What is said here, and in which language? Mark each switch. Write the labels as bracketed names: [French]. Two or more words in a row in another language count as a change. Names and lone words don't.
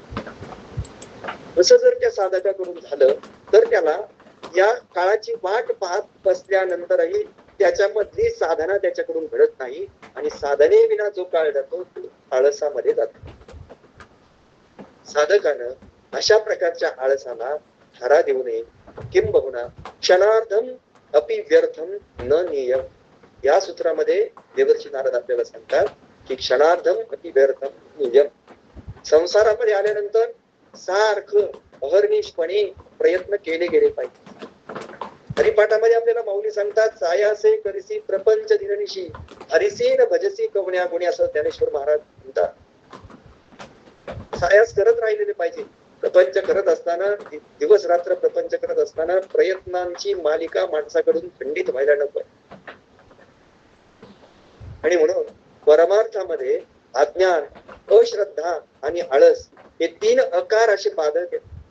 [Marathi] असं जर त्या साधकाकडून झालं तर त्याला या काळाची वाट पाहत बसल्यानंतरही त्याच्यामधली साधना त्याच्याकडून घडत नाही आणि साधने विना जो काळ जातो तो आळसामध्ये जातो. साधकानं अशा प्रकारच्या आळसाला थारा देऊ नये. [Sanskrit] किंबहुना क्षणार्धम अपि व्यर्थम न नेयम. [Marathi] या सूत्रामध्ये देवर्षी नारद आपल्याला सांगतात की [Sanskrit] क्षणार्धम अपि व्यर्थम नेयम. [Marathi] संसारामध्ये आल्यानंतर सारखं अहर्निशपणे प्रयत्न केले गेले पाहिजे. हरिपाठामध्ये आपल्याला माऊली सांगतात सायासे करिसी प्रपंच दिननिशी हरिसी न भजसी कवण्या गुणी असं ज्ञानेश्वर महाराज म्हणतात. सायास करत राहिलेले पाहिजे. प्रपंच करत असताना दिवस रात्र प्रपंच करत असताना प्रयत्नांची मालिका माणसाकडून खंडित व्हायला नको. आणि म्हणून परमार्थामध्ये अज्ञान, अश्रद्धा आणि आळस हे 3 अकार असे बाधक आहेत.